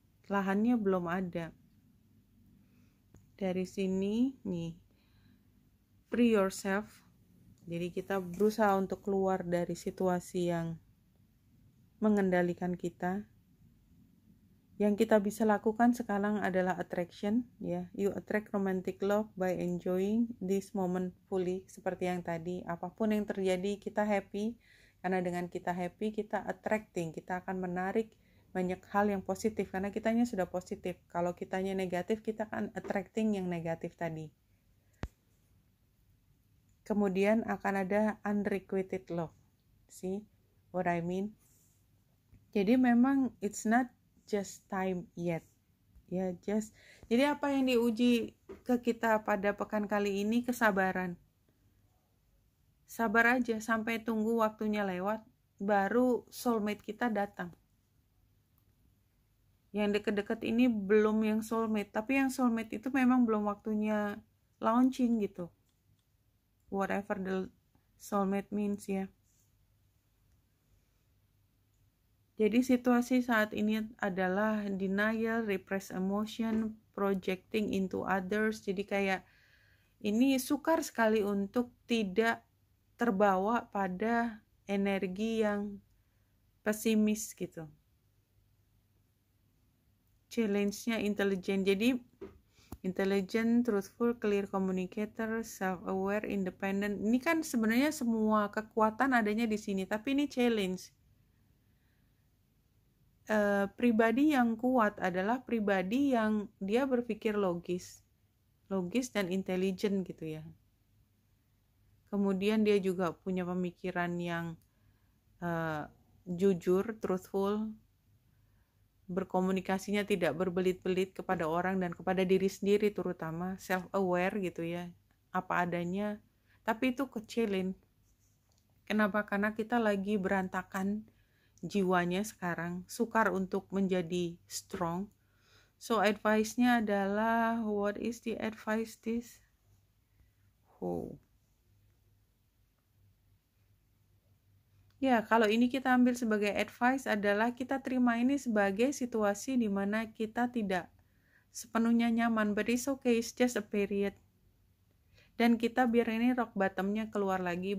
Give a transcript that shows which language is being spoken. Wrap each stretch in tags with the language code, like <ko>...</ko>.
<id>Lahannya belum ada. Dari sini nih,</id> <en>free yourself.</en> <id>Jadi kita berusaha untuk keluar dari situasi yang mengendalikan kita. Yang kita bisa lakukan sekarang adalah attraction, ya.</id> <en>You attract romantic love by enjoying this moment fully.</en> <id>Seperti yang tadi, apapun yang terjadi kita happy, karena dengan kita happy kita attracting, kita akan menarik banyak hal yang positif karena kitanya sudah positif. Kalau kitanya negatif, kita akan attracting yang negatif tadi. Kemudian akan ada</id> <en>unrequited love. See what I mean?</en> <id>Jadi memang</id> <en>it's not just time yet.</en> <id>Ya, jadi apa yang diuji ke kita pada pekan kali ini? Kesabaran. Sabar aja sampai tunggu waktunya lewat, baru soulmate kita datang. Yang deket-deket ini belum yang soulmate, tapi yang soulmate itu memang belum waktunya launching gitu.</id> <en>Whatever the soulmate means ya.</en> <id>Jadi situasi saat ini adalah</id> <en>denial, repressed emotion, projecting into others.</en> <id>Jadi kayak ini sukar sekali untuk tidak terbawa pada energi yang pesimis gitu.</id> <en>Challenge-nya intelligent. Jadi intelligent, truthful, clear communicator, self-aware, independent.</en> <id>Ini kan sebenarnya semua kekuatan adanya di sini, tapi ini challenge. Pribadi yang kuat adalah pribadi yang dia berpikir logis dan intelligent gitu ya. Kemudian dia juga punya pemikiran yang jujur, truthful, berkomunikasinya tidak berbelit-belit kepada orang dan kepada diri sendiri, terutama self-aware gitu ya, apa adanya. Tapi itu kecilin. Kenapa? Karena kita lagi berantakan jiwanya sekarang, sukar untuk menjadi strong.</id> <en>So advice-nya adalah, what is the advice this?</en> <id>Ya, kalau ini kita ambil sebagai advice adalah kita terima ini sebagai situasi di mana kita tidak sepenuhnya nyaman,</id> <en>but it's okay, it's just a period.</en> <id>dan kita biar ini rock bottomnya keluar lagi.</id>